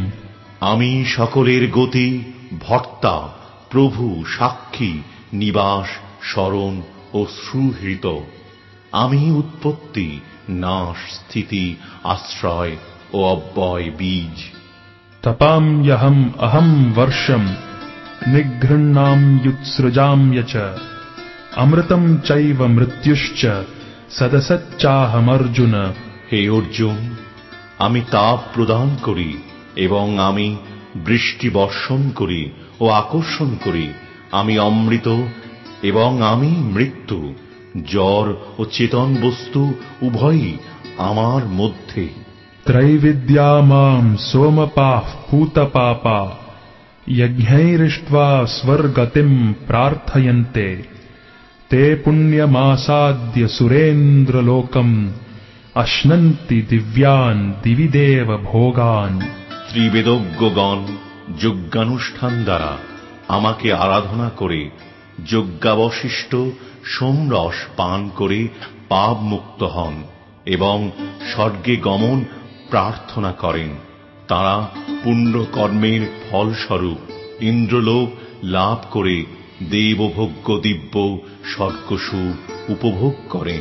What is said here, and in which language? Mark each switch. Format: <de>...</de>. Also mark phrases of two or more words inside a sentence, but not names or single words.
<bn>আমি সকলের গতি, ভর্তা, প্রভু, সাক্ষী, নিবাস, শরণ ও সুহৃত। আমি উৎপত্তি, নাশ, স্থিতি, আশ্রয় ও অব্যয় বীজ।</bn> <sa>तपाम्यहम् अहम् वर्षम् निगृह्णाम्युत्सृजाम्य च अमृतम् चैव मृत्युश्च सदसच्चाहमर्जुन।</sa> <bn>হে অর্জুন, আমি তাপ প্রদান করি এবং আমি বৃষ্টি বর্ষণ করি ও আকর্ষণ করি। আমি অমৃত এবং আমি মৃত্যু, জড় ও চেতন বস্তু উভয়ই আমার মধ্যে।</bn> <sa>त्रैविद्या माम् सोमपाः पूतपापा यज्ञैरिष्ट्वा स्वर्गतिम् प्रार्थयन्ते ते पुण्यमासाद्य सुरेन्द्रलोकम् अश्नन्ति दिव्यान् दिवि देव भोगान्।</sa> <bn>ত্রিবেদজ্ঞগণ যজ্ঞানুষ্ঠান দ্বারা আমাকে আরাধনা করে যজ্ঞাবশিষ্ট সোমরস পান করে পাপ মুক্ত হন এবং স্বর্গে গমন প্রার্থনা করেন। তারা পুণ্যকর্মের ফলস্বরূপ ইন্দ্রলোক লাভ করে দেবভোগ্য দিব্য স্বর্গসুখ উপভোগ করেন।</bn>